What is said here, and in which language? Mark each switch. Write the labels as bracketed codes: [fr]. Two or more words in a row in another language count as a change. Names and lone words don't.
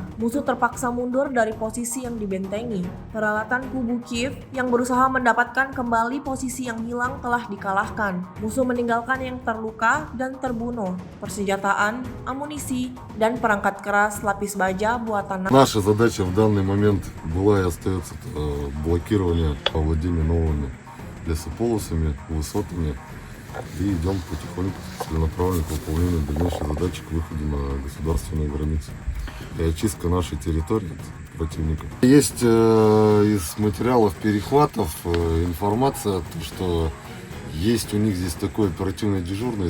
[id] Musuh terpaksa mundur dari posisi yang dibentengi. Peralatan kubu Kiev yang berusaha mendapatkan kembali posisi yang hilang telah dikalahkan. Musuh meninggalkan yang terluka dan terbunuh, persenjataan, amunisi, dan perangkat keras lapis baja buatan. [ru] Наша задача в данный момент была и остается блокирование овладения новыми лесополосами, высотами. И идем потихоньку целенаправленно к выполнению дальнейшей задачи к выходу на государственную границу. И очистка нашей территории от противника. Есть из материалов перехватов информация, что есть у них здесь такой оперативный дежурный.